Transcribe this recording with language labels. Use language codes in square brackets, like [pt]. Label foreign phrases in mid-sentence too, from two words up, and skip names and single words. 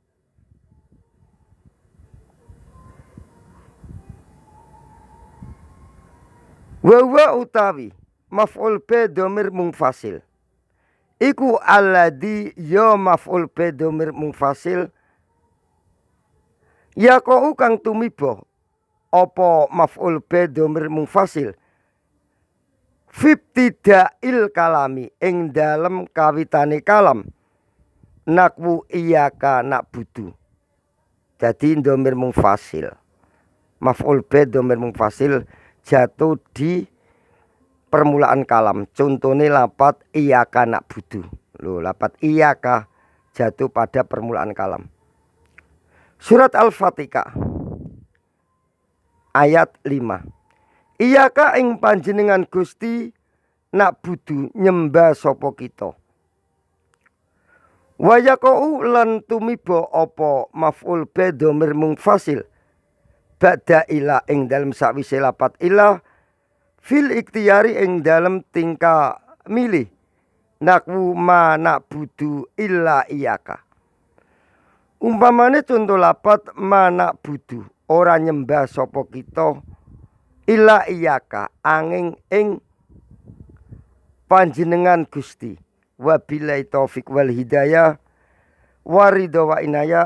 [jv] Wa utawi maf'ul bi dhamir mungfasil iku alladzi ya maf'ul bi dhamir mungfasil yaqau kang tumiba apa maf'ul bi dhamir mungfasil [ar] fibtidail kalami [jv] ing dalem kawitane kalam [ar] nakwu iyyaka na'budu. [id] Jadi dhamir mungfasil maf'ul bi dhamir mungfasil jatuh di permulaan kalam. Contohnya lapat [ar] iyyaka na'budu. [id] Loh, lapat iyyaka jatuh pada permulaan kalam. Surat Al-Fatihah ayat 5. [jv] Iyyaka ing panjenengan Gusti na'budu nyembah sapa kita. [ar] Wa yaqau [jv] lan tumiba apa maf'ul bi dhamir mungfasil [ar] ba'da ila [jv] ing dalem sakwise lapat ila [ar] fil ikhtiyari [jv] ing dalem tingkah milih [ar] nakwu ma na'budu illa iyyaka. [jv] Umpamane contoh lapat [ar] ma na'budu [jv] ora nyembah sapa kita [ar] illa iyyaka [jv] angin ing panjenengan Gusti. [ar] Wabillahi taufik wal hidayah waridho wa inayah.